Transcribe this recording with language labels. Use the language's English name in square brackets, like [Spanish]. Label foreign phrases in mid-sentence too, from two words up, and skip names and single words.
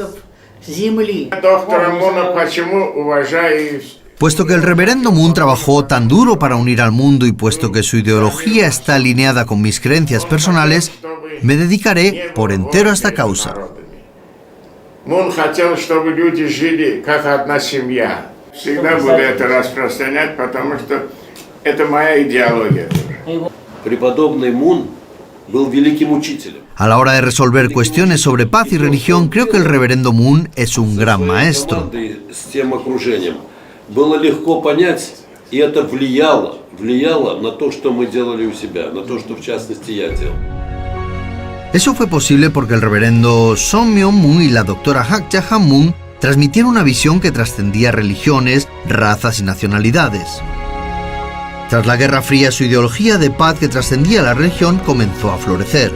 [Spanish] Puesto que el reverendo Moon trabajó tan duro para unir al mundo y puesto que su ideología está alineada con mis creencias personales, me dedicaré por entero a esta causa. [Russian] Moon хотел, чтобы люди жили как одна семья. Всегда буду это распространять, потому что это моя идеология. Преподобный Мун был великим учителем. [Spanish] A la hora de resolver cuestiones sobre paz y religión, creo que el reverendo Moon es un gran maestro. [Russian] Было легко понять, и это влияло на то, что мы делали у себя, на то, что в частности я делал. [Spanish] Eso fue posible porque el reverendo Song Myung-moon y la doctora Hak Ja-han-moon transmitieron una visión que trascendía religiones, razas y nacionalidades. Tras la Guerra Fría, su ideología de paz que trascendía la religión comenzó a florecer.